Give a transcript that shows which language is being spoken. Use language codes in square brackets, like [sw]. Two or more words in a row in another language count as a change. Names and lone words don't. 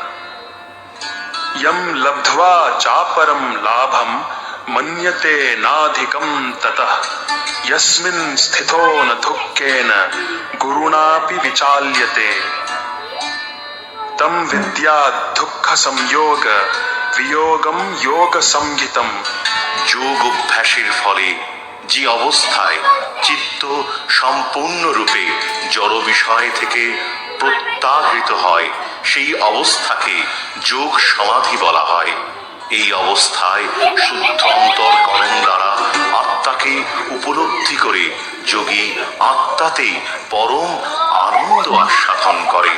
[sa] यं लब्ध्वा चापरं लाभं मन्यते नाधिकं ततः यस्मिन् स्थितो न दुःखेन गुरुणापि विचाल्यते। तं विद्यात् दुःखसंयोग वियोगं योगसंहितं। [bn] যোগ অভ্যাসের ফলে যে অবস্থায় চিত্ত সম্পূর্ণরূপে জড় বিষয় থেকে প্রত্যাহৃত হয়, সেই অবস্থাকে যোগ সমাধি বলা হয়। এই অবস্থায় শুদ্ধ অন্তর্করণ দ্বারা আত্মাকে উপলব্ধি করে যোগী আত্মাতেই পরম আনন্দ আস্বাদন করেন।